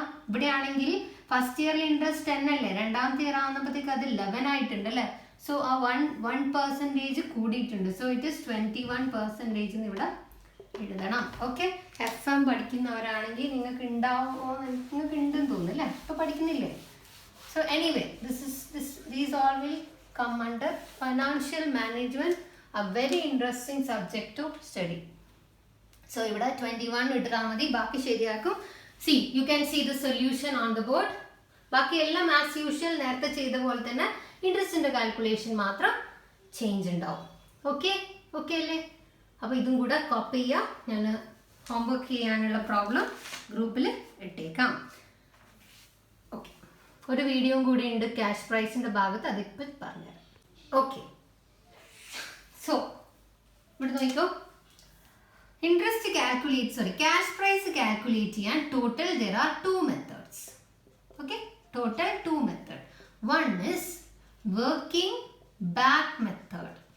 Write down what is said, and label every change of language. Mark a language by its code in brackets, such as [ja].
[ml] ഇവിടെ ആണെങ്കിൽ ഫസ്റ്റ് ഇയറിൽ ഇൻട്രസ്റ്റ് 10 അല്ലേ, രണ്ടാമത്തെ ഇയർ ആകുമ്പോഴത്തേക്ക് അത് 11 ആയിട്ടുണ്ട് അല്ലേ? സോ ആ 1% കൂടിയിട്ടുണ്ട്. [en] so it is 21% [ml] ഇവിടെ എഴുതണം. ഓക്കെ, FM പഠിക്കുന്നവരാണെങ്കിൽ നിങ്ങൾക്ക് ഉണ്ടാവുമോ? നിങ്ങൾക്ക് ഉണ്ടെന്ന് തോന്നുന്നു അല്ലേ? ഇപ്പോൾ പഠിക്കുന്നില്ലേ? [en] So anyway these all will come under financial management, a very interesting subject to study. So [ml] ഇവിടെ 21 ഇട്ടാൽ മതി, ബാക്കി ശരിയാക്കും. [en] See, you can see the solution on the board. [ml] ബാക്കി എല്ലാം ആസ് യൂഷ്വൽ നേരത്തെ ചെയ്ത പോലെ തന്നെ ഇൻട്രസ്റ്റിന്റെ കാൽക്കുലേഷൻ മാത്രം ചേഞ്ച് ഉണ്ടാവും. ഓക്കെ ഓക്കെ അല്ലേ? അപ്പോൾ ഇതും കൂടെ കോപ്പി ചെയ്യാം. ഞാൻ ഹോംവർക്ക് ചെയ്യാനുള്ള പ്രോബ്ലം ഗ്രൂപ്പിൽ ഇട്ടേക്കാം. ഓക്കെ, ഒരു വീഡിയോയും കൂടി ഉണ്ട് ക്യാഷ് പ്രൈസിന്റെ ഭാഗത്ത്, അതിപ്പോൾ പറഞ്ഞുതരാം. ഓക്കെ, സോ ഇവിടെ നോക്കിക്കോ. [en] Interest cash price calculate ചെയ്യാൻ total there are two methods. Okay, total two method. One is working back method.